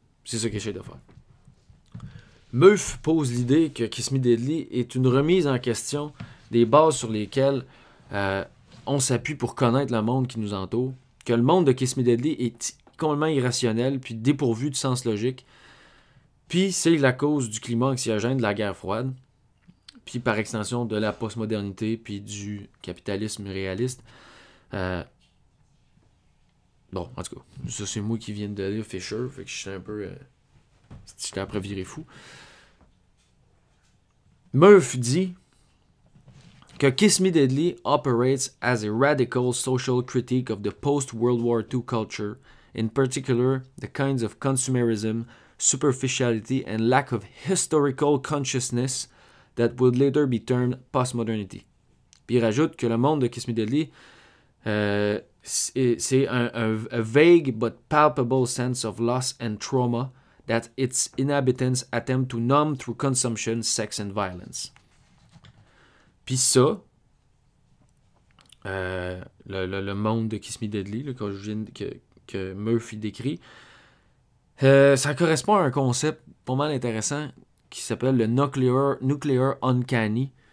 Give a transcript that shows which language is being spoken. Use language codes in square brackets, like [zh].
[fr] C'est ça qu'il essaie de faire. Meuf pose l'idée que Kiss Me Deadly est une remise en question des bases sur lesquelles on s'appuie pour connaître le monde qui nous entoure, que le monde de Kiss Me Deadly est complètement irrationnel puis dépourvu de sens logique, puis c'est la cause du climat anxiogène de la guerre froide, puis par extension de la postmodernité puis du capitalisme réaliste. Bon, en tout cas, ça c'est moi qui viens de lire Fisher, fait que je suis un peu... j'étais après viré fou. [en] Murph [fr] dit que [en] Kiss Me Deadly operates as a radical social critique of the post-World War II culture, in particular the kinds of consumerism, superficiality, and lack of historical consciousness that would later be termed postmodernity. [fr] Puis il rajoute que le monde de Kiss Me Deadly, c'est [en] a vague but palpable sense of loss and trauma that its inhabitants attempt to numb through consumption, sex and violence. [fr] Puis ça, le monde de Kiss Me Deadly, là, que Murphy décrit, ça correspond à un concept pas mal intéressant qui s'appelle le nuclear uncanny.